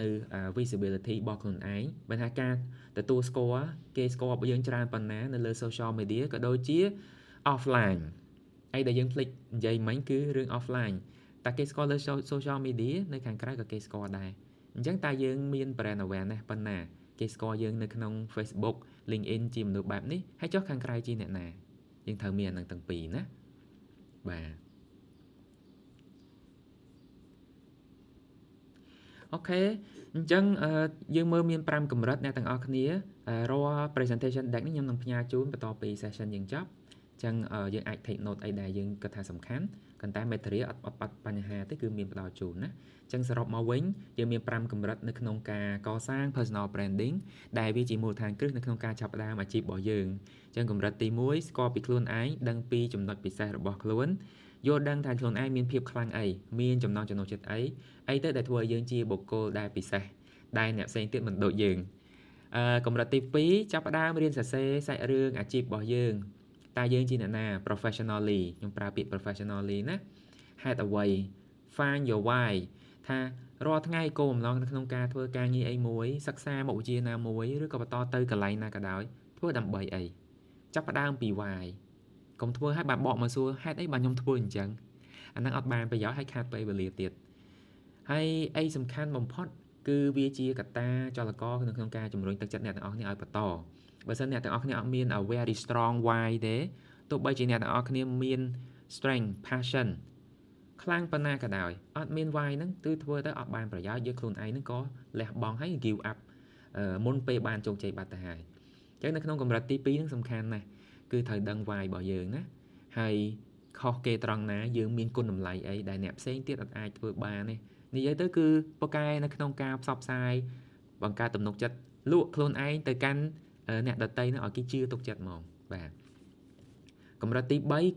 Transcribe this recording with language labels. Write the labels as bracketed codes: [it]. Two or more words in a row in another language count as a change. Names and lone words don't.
[km] visibility របស់ខ្លួនឯងបើថាការទទួលស្គាល់គេស្គាល់របស់យើងច្រើនប៉ុណ្ណានៅលើ [en] social media [km] ក៏ដូចជា offlineអីដែលយើងភ្លេចនិយាយមិញគឺរឿង offline តែគេស្គាល់លើ [en] social media [km] នៅខាងក្រៅក៏គេស្គាល់ដែរអញ្ចឹងតើយើងមាន [en] brand awareness [km] ប៉ុណ្ណាគេស្គាល់យើងនៅក្នុង Facebook LinkedIn ជាមនុស្សបែបនេះហើយចុះខាងក្រៅជាអ្នកណាយើងត្រូវមានអានឹងទាំងពីរណាបាទ អូខេអញ្ចឹងយើងមើលមាន5កម្រិតអ្នកទាំងអស់គ្នារាល់ [en] presentation deck [km] នេះខ្ញុំនឹងផ្ញើជូនបន្ទាប់ពី session យើងចប់ចឹងយើងអាច [en] take note [km] អីដែលយើងគិតថាសំខាន់ប៉ុន្តែ material អត់បញ្ហាទេគឺមានផ្ដល់ជូនណាចឹងសរុបមកវិញយើងមាន5កម្រិតនៅក្នុងការកសាង [en] personal branding [km] ដែលវាជាមូលដ្ឋានគ្រឹះនៅក្នុងការចាប់ផ្ដើមអាជីពរបស់យើងចឹងកម្រិតទី1ស្គាល់ពីខ្លួនឯងដឹងពីចំណុចពិសេសរបស់ខ្លួនយល់ដឹងថាខ្លួនឯងមានភាពខ្លាំងអីមានចំណង់ចំណូលចិត្តអីទៅដែលធ្វើឲ្យយើងជាបុគ្គលដែលពិសេសដែលអ្នកផ្សេងទៀតមិនដូចយើងកម្រិតទី2ចាប់ផ្ដើមរៀន សរសេរសាច់រឿងអាជីពរបស់យើងតើយើងជាអ្នកណា professionally ខ្ញុំប្រើពាក្យ professionally ណាហេតុអ្វី [en] find your why [km] ថារាល់ថ្ងៃគោលបំណងនៅក្នុងការធ្វើការងារអីមួយសិក្សាមុខវិជ្ជាណាមួយឬក៏បន្តទៅកន្លែងណាក៏ដោយធ្វើដើម្បីអីចាប់ផ្ដើមពី why កុំធ្វើឲ្យបានបកមកសួរហេតុអីបានខ្ញុំធ្វើអញ្ចឹងអាហ្នឹងអត់បានប្រយោជន៍ហើយខាតពេលវេលាទៀតហើយអីសំខាន់បំផុតគឺវាជាកត្តាចលករ នៅក្នុងការជំរុញទឹកចិត្តអ្នកទាំងអស់គ្នាឲ្យបន្តបើសិនអ្នកទាំងអស់គ្នាអត់មាន [en] a very strong why [km] ទេទោះបីជាអ្នកទាំងអស់គ្នាមាន [en] strength passion [km] ខ្លាំងប៉ុណ្ណាក៏ដោយអត់មាន why ហ្នឹងគឺធ្វើទៅអត់បានប្រយោជន៍យើងខ្លួនឯងហ្នឹងក៏លះបង់ហើយ [en] give up [km] មុនពេលបានជោគជ័យបាត់ទៅហើយអញ្ចឹងនៅក្នុងកម្រិតទី2ហ្នឹងសំខាន់ណាស់គឺត្រូវដឹង why របស់យើងណាហើយខុសគេត្រង់ណាយើងមានគុណតម្លៃអីដែលអ្នកផ្សេងទៀតអត់អាចធ្វើបានទេនិយាយទៅគឺពូកែនៅក្នុងការផ្សព្វផ្សាយបង្កើតទំនុកចិត្តលក់ខ្លួនឯងទៅកាន់អ្នកដទៃនោះឲ្យគេជឿទុកចិត្តហ្មងបាទកម្រិតទី3